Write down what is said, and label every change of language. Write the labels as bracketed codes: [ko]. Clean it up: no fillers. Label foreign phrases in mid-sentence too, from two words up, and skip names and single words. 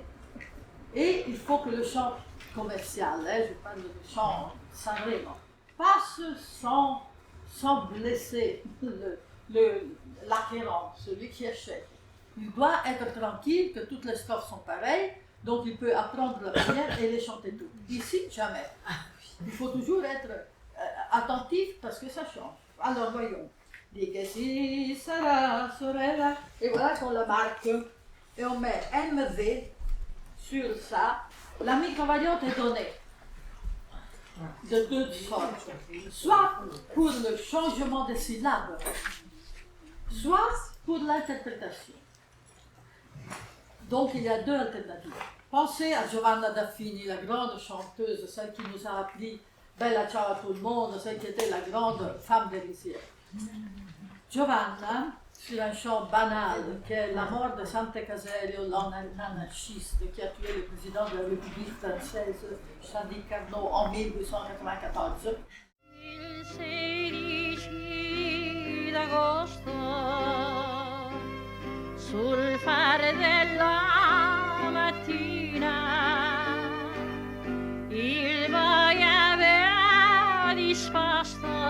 [fr] Et il faut que le chant commercial, je parle de chant sacrément, passe sans blesser l'acquérant, celui qui achète. Il doit être tranquille que toutes les strophes sont pareilles, donc il peut apprendre la première et les chanter toutes. Ici, jamais. Il faut toujours être attentif parce que ça change. Alors voyons. [it] Di che si sarà sorella. [fr] Et voilà qu'on la marque. Et on met MV sur ça. La microvariante est donnée de deux sortes. Soit pour le changement des syllabes, soit pour l'interprétation. Donc il y a deux alternatives. Pensez à Giovanna Daffini, la grande chanteuse, celle qui nous a appris Bella ciao à tout le monde, celle qui était la grande femme des rizières. Giovanna, sur un chant banal, qui est la mort de Sante Caserio, l'anarchiste qui a tué le président de la République française, Sadi Carnot, en 1894. [it] Il 16 d'agosto, sul fare della mattina, il boia aveva disposto